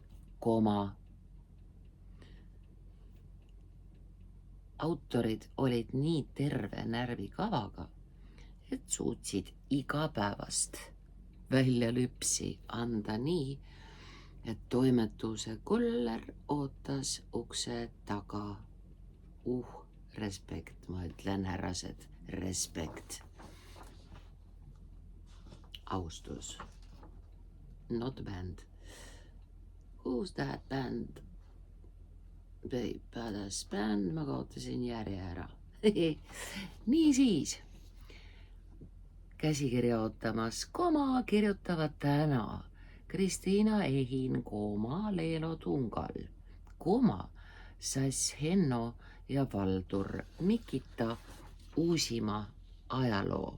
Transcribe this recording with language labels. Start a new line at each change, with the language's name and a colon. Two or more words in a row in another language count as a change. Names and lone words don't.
Estonian: Autorid olid nii terve närvikavaga, et suutsid igapäevast väljalüpsi anda nii, et toimetuse koller ootas ukse taga. Respekt, ma ütlen, härrased, respekt. Austus.
English: Not band. Who's that band? Babe, badass band,
Estonian: ma kaotasin järje ära. Niisiis. Käsikirja ootamas, kirjutavad täna Kristiina Ehin, Leelo Tungal, Sass Henno ja Valdur Mikita Uusima ajaloo.